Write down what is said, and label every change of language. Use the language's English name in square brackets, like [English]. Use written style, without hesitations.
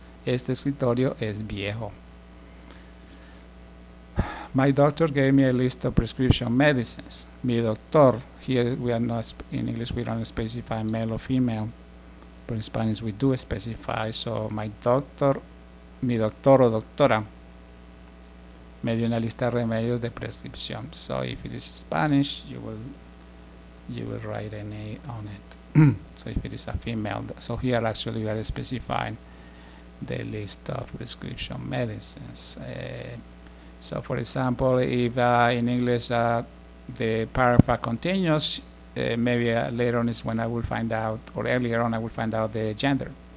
[Spanish] Este escritorio es viejo. [English] My doctor gave me a list of prescription medicines. [Spanish] Mi doctor, [English] here we are not, in English we don't specify male or female, but in Spanish we do specify. So my doctor, [Spanish] mi doctor o doctora, me dio una lista de remedios de prescripción. [English] So if it is Spanish, you will write an A on it. So if it is a female, so here actually we are specifying the list of prescription medicines. So for example, if in English the paragraph continues, maybe later on is when I will find out, or earlier on I will find out the gender.